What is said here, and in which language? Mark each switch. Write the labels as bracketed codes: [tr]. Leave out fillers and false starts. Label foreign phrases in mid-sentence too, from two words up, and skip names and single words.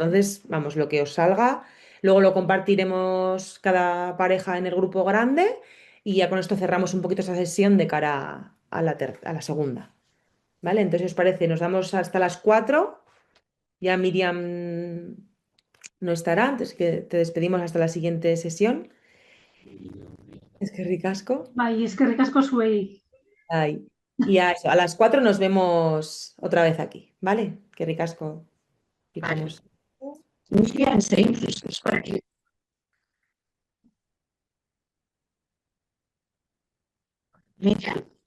[es] Entonces, vamos, lo que os salga, luego lo compartiremos cada pareja en el grupo grande y ya con esto cerramos un poquito esa sesión de cara a la segunda. ¿Vale? Entonces, si os parece, nos damos hasta las 4. Ya Miriam no estará, entonces que te despedimos hasta la siguiente sesión. Es que ricasco. [eu] Bai, eskerrik asko zuei. [es] Ay. Y a eso, a las 4 nos vemos otra vez aquí, ¿vale? Qué ricasco. vale. Quitamos. Miriam, seguimos por aquí. Miriam,